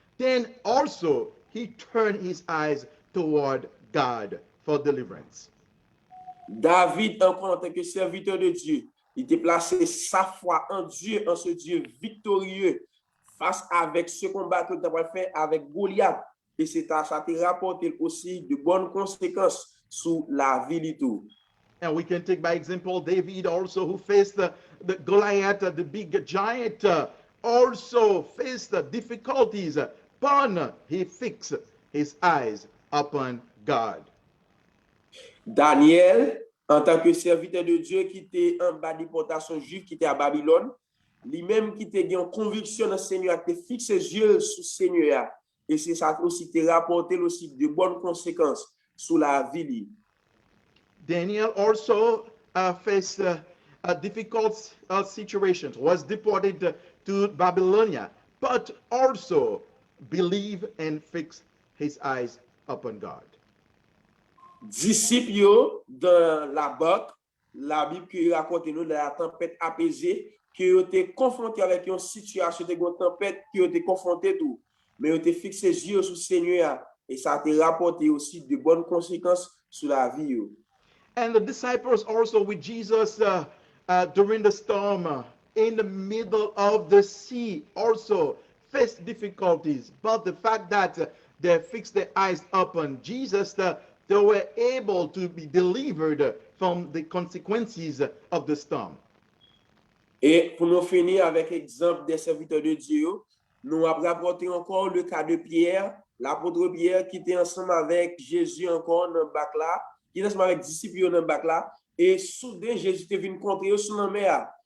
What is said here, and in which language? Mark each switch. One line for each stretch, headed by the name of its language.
English: Then also he turned his eyes toward God for deliverance.
French: David, encore en tant que serviteur de Dieu, il était placé sa foi en Dieu, en ce Dieu victorieux, face avec ce combat que tu as fait avec Goliath. Et ça te rapporté aussi de bonnes conséquences sur la vie du tout.
English: And we can take by example David also, who faced the Goliath, the big giant, also faced difficulties, but he fixed his eyes upon God.
French: Daniel, en tant que serviteur de Dieu qui était en bas de déportation juive, qui était à Babylone, lui-même qui était en conviction dans le Seigneur, qui fixe ses yeux sur le Seigneur. Et c'est ça aussi te rapporté aussi de bonnes conséquences sur la vie.
English: Daniel also faced a difficult situation, was deported to Babylonia, but also believed and fixed his eyes upon God.
French: Disciples dans la barque, la Bible qui raconte nous de la tempête apaisée, qui ont été confrontés avec une situation de tempête, qui ont été confrontés tout. Mais ils ont été fixés les yeux sur le Seigneur et ça a été rapporté aussi de bonnes conséquences sur la vie.
English: And the disciples also with Jesus during the storm in the middle of the sea also faced difficulties. But the fact that they fixed their eyes upon Jesus, they were able to be delivered from the consequences of the storm.
French: Et pour nous finir avec l'exemple des serviteurs de Dieu, nous avons rapporté encore le cas de Pierre, l'apôtre Pierre qui était ensemble avec Jésus encore dans le bac là, qui était ensemble avec les disciples dans le bac là, et soudain Jésus est venu contre eux sur la mer.